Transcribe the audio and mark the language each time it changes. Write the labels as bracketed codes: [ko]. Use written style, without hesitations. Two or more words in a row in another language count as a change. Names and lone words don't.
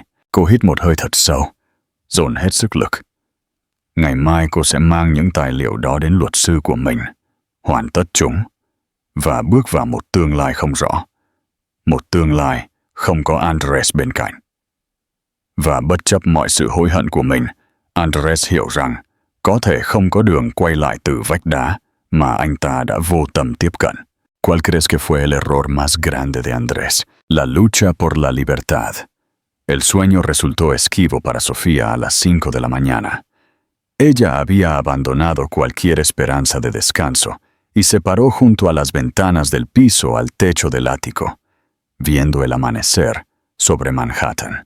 [vi] Cô hít một hơi thật sâu, dồn hết sức lực. Ngày mai cô sẽ mang những tài liệu đó đến luật sư của mình, hoàn tất chúng, và bước vào một tương lai không rõ. Một tương lai không có Andres bên cạnh. Và bất chấp mọi sự hối hận của mình, Andres hiểu rằng có thể không có đường quay lại từ vách đá mà anh ta đã vô tâm tiếp cận. [es] ¿Cuál crees que fue el error más grande de Andrés? La lucha por la libertad. El sueño resultó esquivo para Sofía a las 5 de la mañana. Ella había abandonado cualquier esperanza de descanso y se paró junto a las ventanas del piso al techo del ático, viendo el amanecer sobre Manhattan.